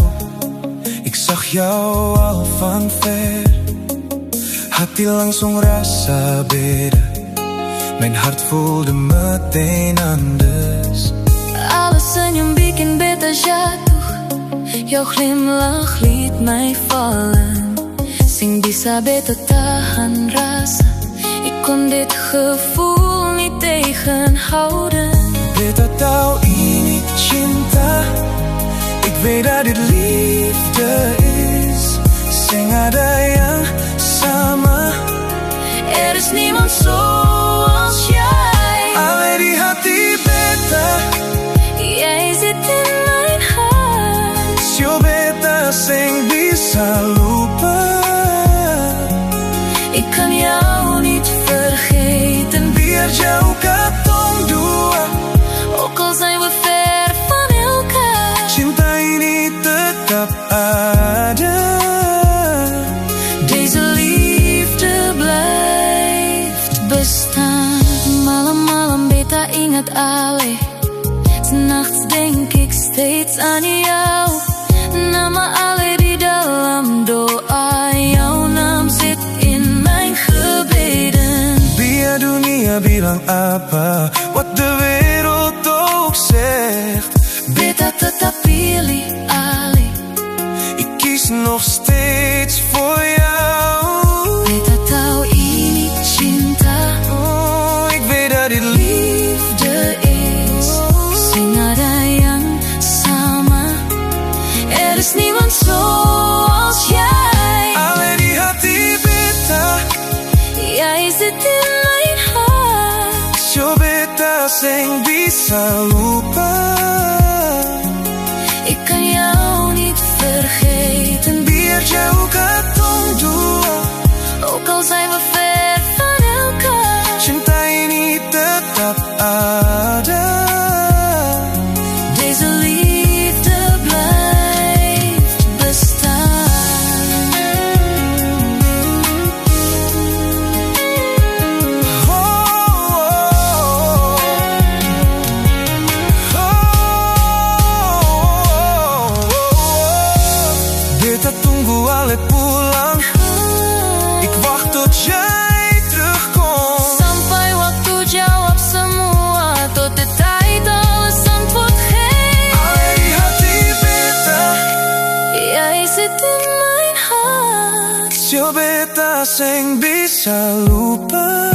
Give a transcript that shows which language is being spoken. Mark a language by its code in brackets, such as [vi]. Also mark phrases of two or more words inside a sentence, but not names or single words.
[nl] Ik zag jou al van ver. [abs] Hati langsung rasa beda. [nl] Mijn hart voelde meteen anders. [abs] Alle senyum bikin beta jatuh. [nl] Jouw glimlach liet mij vallen. [abs] Sing bisa beta tahan rasa. [nl] Ik kon dit gevoel niet tegenhouden. [abs] Beta tahu ini cinta. [nl] Ik weet dat dit liefde is. [abs] Sing ada yang sama. [nl] Er is niemand zoals jij. [abs] Ale di hati beta. [nl] Jij zit in mijn hart. [abs] Sio beta sing bisa lupa. [nl] Ik kan jou niet vergeten. [abs] Biar jauh katong dua. [nl] Ook al zijn we ver van elkaar. [abs] Cinta ini tetap ada. [nl] Deze liefde blijft bestaan. [abs] Malam-malam beta ingat Ale. [nl] 'S Nachts denk ik steeds aan jou. [abs] Nama Ale di dalam doa. [nl] Jouw naam zit in mijn gebeden. [abs] Biar dunia bilang apa, [nl] wat de wereld ook zegt. [abs] Beta tetap pilih Ale. [nl] Ik kies nog steeds voor jou. [abs] Beta tahu ini cinta. [nl] Oh, ik weet dat dit liefde is. [abs] Sing ada yang sama. [nl] Er is niemand zoals jij. [abs] Ale di hati beta. [nl] Jij zit in mijn hart. [abs] Sio beta sing bisa lupa. [nl] Ik kan jou niet vergeten. [abs] Biar jauh katong dua. [nl] Ook al zijn we ver van elkaar. [abs] Cinta ini tetap ada. [nl] Deze liefde blijft bestaan. Oh, oh, oh, oh. [abs] Beta tunggu Ale pulang. [nl] Ik wacht tot jij terugkomt. [abs] Sampai waktu jawab semua. [nl] Tot de tijd alles antwoord geeft. [abs] Ale di hati beta. [nl] Jij zit in mijn hart. [abs] Sio beta sing bisa lupa.